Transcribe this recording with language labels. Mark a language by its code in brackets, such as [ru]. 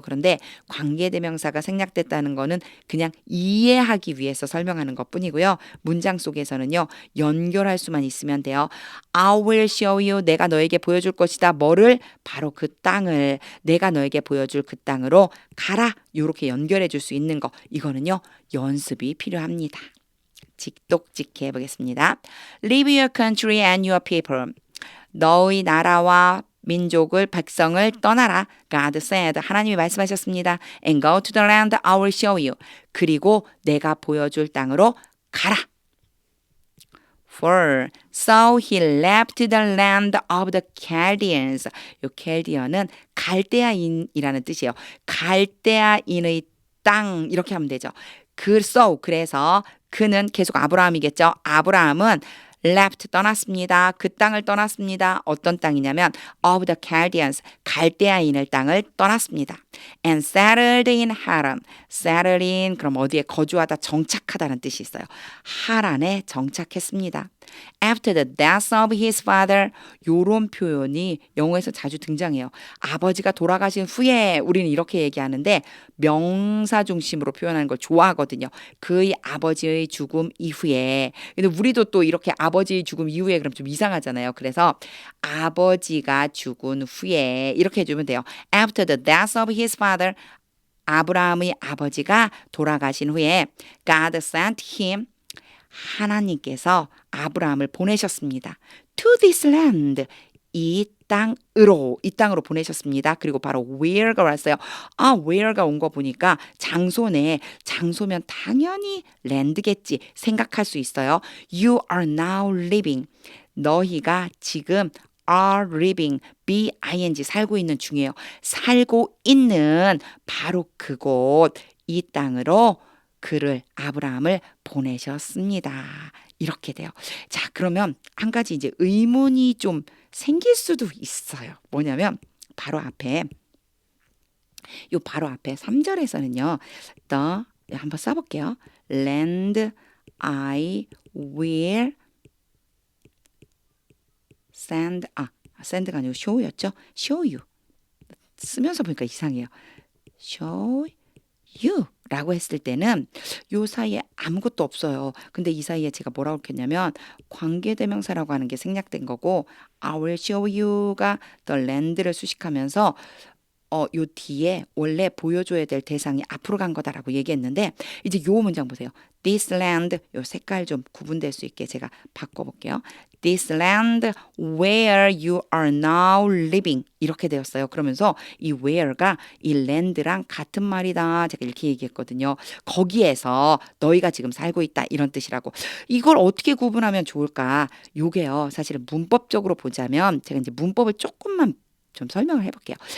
[ko] 그런데 관계대명사가 생략됐다는 거는 그냥 이해하기 위해서 설명하는 것뿐이고요. 문장 속에서는요. 연결할 수만 있으면 돼요. [en] I will show you. [ko] 내가 너에게 보여줄 것이다. 뭐를? 바로 그 땅을. 내가 너에게 보여줄 그 땅으로 가라. 이렇게 연결해 줄 수 있는 거. 이거는요. 연습이 필요합니다. 직독직해 보겠습니다. [en] Leave your country and your people. [ko] 너의 나라와 민족을 백성을 떠나라. [en] God said. [ko] 하나님이 말씀하셨습니다. [en] And go to the land I will show you. [ko] 그리고 내가 보여줄 땅으로 가라. [en] For so he left the land of the Chaldeans. [ko] 이 캘디언은 갈대아인이라는 뜻이에요. 갈대아인의 땅 이렇게 하면 되죠. 그래서 그는 계속 아브라함이겠죠. 아브라함은 left 떠났습니다. 그 땅을 떠났습니다. 어떤 땅이냐면 of the Chaldeans 갈대아인을 땅을 떠났습니다. [en] And settled in Haran. [ko] settled in 그럼 어디에 거주하다 정착하다는 뜻이 있어요. 하란에 정착했습니다. [en] After the death of his father. [ko] 요런 표현이 영어에서 자주 등장해요. 아버지가 돌아가신 후에 우리는 이렇게 얘기하는데 명사 중심으로 표현하는 걸 좋아하거든요. 그의 아버지의 죽음 이후에. 근데 우리도 또 이렇게 아버지의 죽음 이후에 그럼 좀 이상하잖아요. 그래서 아버지가 죽은 후에 이렇게 해주면 돼요. [en] After the death of his father. [ko] 아브라함의 아버지가 돌아가신 후에 [en] God sent him. [ko] 하나님께서 아브라함을 보내셨습니다. [en] To this land. [ko] 이 땅으로 보내셨습니다. 그리고 바로 where가 왔어요. where가 온 거 보니까 장소면 당연히 land겠지 생각할 수 있어요. [en] You are now living. [ko] 너희가 지금 [en] are living, B-I-N-G [ko] 살고 있는 중이에요. 살고 있는 바로 그곳 이 땅으로 그를 아브라함을 보내셨습니다. 이렇게 돼요. 자, 그러면 한 가지 이제 의문이 좀 생길 수도 있어요. 뭐냐면 바로 앞에 3절에서는요. 한번 써볼게요. Land I will send가 아니고 show였죠. [en] show you. [ko] 쓰면서 보니까 이상해요. show you 라고 했을 때는 요 사이에 아무것도 없어요. 근데 이 사이에 제가 뭐라고 했냐면 관계대명사라고 하는 게 생략된 거고 [en] I will show you [ko] 가 the land를 수식하면서 요 뒤에 원래 보여줘야 될 대상이 앞으로 간 거다라고 얘기했는데 이제 요 문장 보세요. This land 요 색깔 좀 구분될 수 있게 제가 바꿔볼게요. [en] This land where you are now living [ko] 이렇게 되었어요. 그러면서 이 where가 이 land랑 같은 말이다. 제가 이렇게 얘기했거든요. 거기에서 너희가 지금 살고 있다 이런 뜻이라고. 이걸 어떻게 구분하면 좋을까? 요게요. 사실은 문법적으로 보자면 제가 이제 문법을 조금만 좀 설명을 해볼게요.